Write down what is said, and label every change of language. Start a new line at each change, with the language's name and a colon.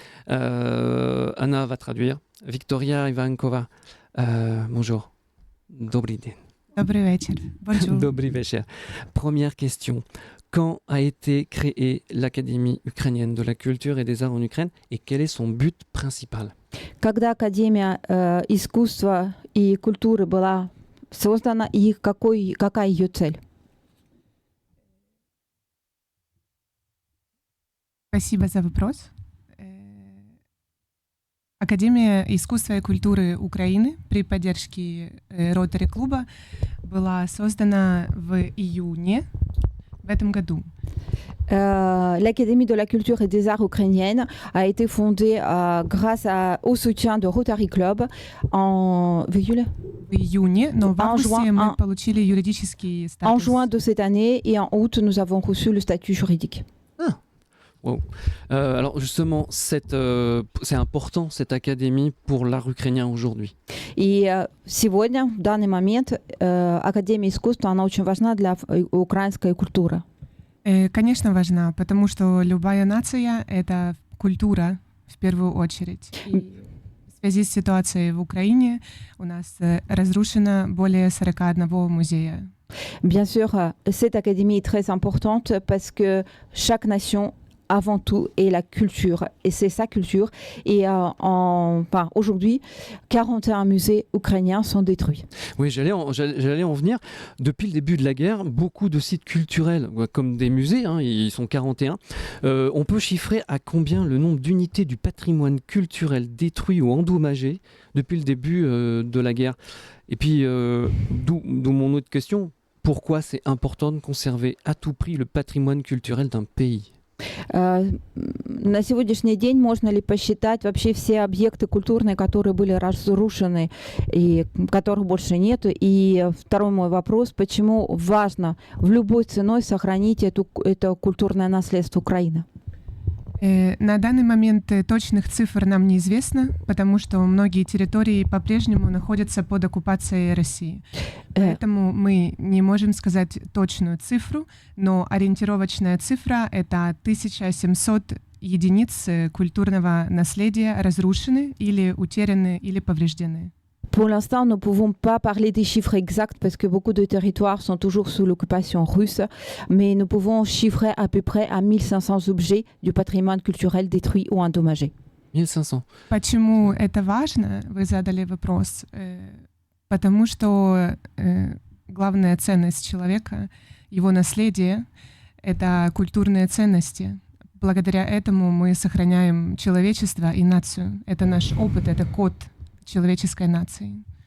French: Anna va traduire. Victoria Ivankova, bonjour.
Ukrainian: Dobry den.
Russian: Добрый вечер.
French: Bonjour.
Ukrainian: Dobry вечер.
French: Première question. Quand a été créée l'Académie ukrainienne de la culture et des arts en Ukraine et quel est son but principal?
Russian: Когда Академия искусства и культуры была создана и какая ее цель? Спасибо за вопрос. Академия искусства и культуры Украины при поддержке Rotary клуба была создана в июне в этом году.
French: L'Académie de la culture et des arts ukrainienne a été fondée grâce au soutien de Rotary Club en
Russian: В июне, но в августе мы получили юридический
French: en
Russian: статус.
French: juin de cette année et en août nous avons reçu le statut juridique. Wow. Alors justement, c'est important cette académie pour l'art ukrainien aujourd'hui.
Russian: И сегодня, в данный момент, Академия искусства, она очень важна для украинской культуры. Конечно, важна, потому что любая нация — это культура в первую очередь. И в связи с ситуацией в Украине у нас разрушено более 41 музея.
French: Bien sûr, cette académie est très importante parce que chaque nation avant tout est la culture et c'est sa culture et aujourd'hui 41 musées ukrainiens sont détruits. Oui, j'allais en venir. Depuis le début de la guerre, beaucoup de sites culturels comme des musées, ils sont 41, on peut chiffrer à combien le nombre d'unités du patrimoine culturel détruit ou endommagé depuis le début de la guerre. Et puis d'où mon autre question, pourquoi c'est important de conserver à tout prix le patrimoine culturel d'un pays?
Russian: На сегодняшний день можно ли посчитать вообще все объекты культурные, которые были разрушены и которых больше нет? И второй мой вопрос, почему важно в любой ценой сохранить это культурное наследство Украины? На данный момент точных цифр нам неизвестно, потому что многие территории по-прежнему находятся под оккупацией России. Поэтому мы не можем сказать точную цифру, но ориентировочная цифра — это 1700 единиц культурного наследия разрушены или утеряны или повреждены.
French: Pour l'instant, nous ne pouvons pas parler des chiffres exacts parce que beaucoup de territoires sont toujours sous l'occupation russe, mais nous pouvons chiffrer à peu près à 1500 objets du patrimoine culturel détruits ou endommagés. 1500.
Russian: Почему это важно? Вы задали вопрос. Потому что главная ценность человека, его наследие — это культурные ценности. Благодаря этому мы сохраняем человечество и нацию. Это наш опыт, это код человеческой нации.